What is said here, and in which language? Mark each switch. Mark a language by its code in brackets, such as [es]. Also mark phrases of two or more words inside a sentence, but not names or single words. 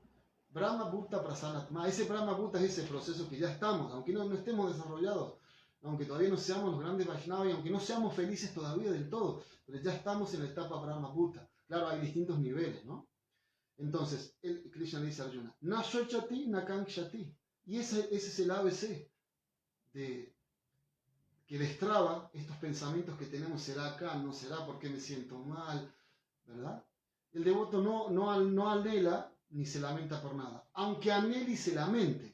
[sa] ब्रह्म भूत प्रसन्नात्मा, [es] ese [sa] ब्रह्म भूत [es] es ese proceso que ya estamos, aunque no estemos desarrollados, aunque todavía no seamos los grandes Vaishnavas y aunque no seamos felices todavía del todo, pero ya estamos en la etapa [sa] ब्रह्म भूत. [es] Claro, hay distintos niveles, ¿no? Entonces, Krishna le dice a Arjuna, [sa] न शोचति न काङ्क्षति. [es] Y ese es el ABC que destraba estos pensamientos que tenemos, ¿será acá? ¿No será? ¿Por qué me siento mal? ¿Verdad? El devoto no anhela ni se lamenta por nada, aunque anhele y se lamente.